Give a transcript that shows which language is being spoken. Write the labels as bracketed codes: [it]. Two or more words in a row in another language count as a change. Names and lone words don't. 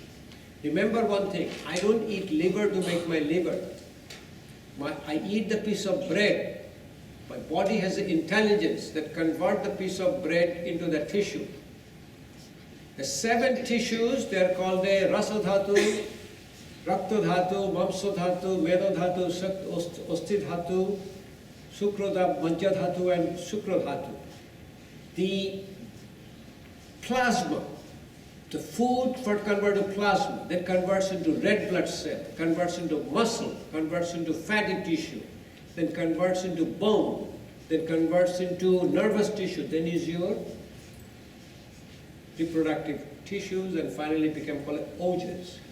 [en] Remember one thing, I don't eat liver to make my liver. I eat the piece of bread. My body has an intelligence that converts the piece of bread into the tissue. The 7 tissues, they are called a [sa] रस धातु, रक्त धातु, मांस धातु, मेद धातु, अस्थि धातु, शुक्र मज्जा धातु [en] and [sa] शुक्र धातु. [en] The plasma, the food for converted to plasma, that converts into red blood cell, converts into muscle, converts into fatty tissue, then converts into bone, then converts into nervous tissue, then is your reproductive tissues, and finally become called ojas.